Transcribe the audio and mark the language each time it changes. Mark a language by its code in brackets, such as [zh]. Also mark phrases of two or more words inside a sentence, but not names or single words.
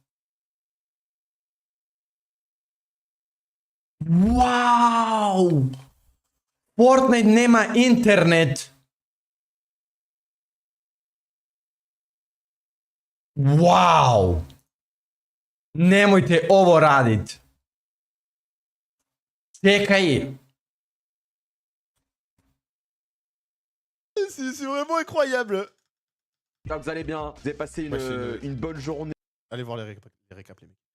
[hr] Fortnite nema internet. Wow! Nemojte ovo radit. Čekaj. [fr] C'est vraiment incroyable. J'espère que vous allez bien, vous avez passé une bonne journée. Allez voir les récaps, les mecs.